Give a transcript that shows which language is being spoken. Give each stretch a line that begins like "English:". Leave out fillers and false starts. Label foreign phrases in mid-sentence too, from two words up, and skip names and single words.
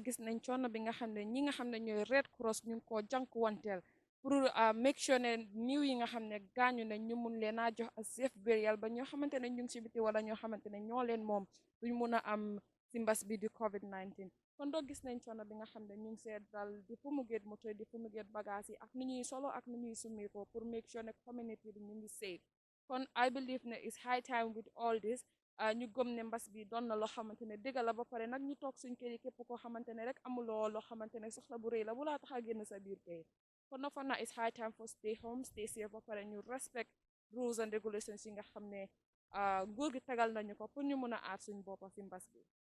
Wolof: gis nañ coono bi nga xam ne ñi nga xam ne ñooy Red Cross ñu ngi koo jànkuwanteel pour
English: make sure
Wolof: ne niiw yi nga xam ne gaañu nañ ñu mun leen a jox
English: a safe burial
Wolof: ba ñoo xamante ne ñu ngi si biti wala ñoo xamante ne ñoo leen moom duñ mun a am si mbas bi di covid 19 kon doo gis nañ coono bi nga xam ne ñu ngi see dal di fumigate moto di fumigate bagage yi ak nu ñuy solo ak nu ñuy summi ko pour
English: make sure
Wolof: ne community bi ñu ngi safe kon
English: I believe
Wolof: ne
English: it's high time with all this
Wolof: ñu gëm ne mbas bi doon na loo xamante ne dëgg la ba pare nag ñu toog suñ kër yi képp koo xamante ne rek amuloo loo xamante ne soxla bu rëy la bu laa tax a génn sa biir kër kon na fa na
English: it's high time for stay home stay safe
Wolof: ba pare ñu
English: respect rules and regulations
Wolof: yi nga xam ne nguur gi tegal nañu ko pour ñu mun a aar suñ boppa si mbas bi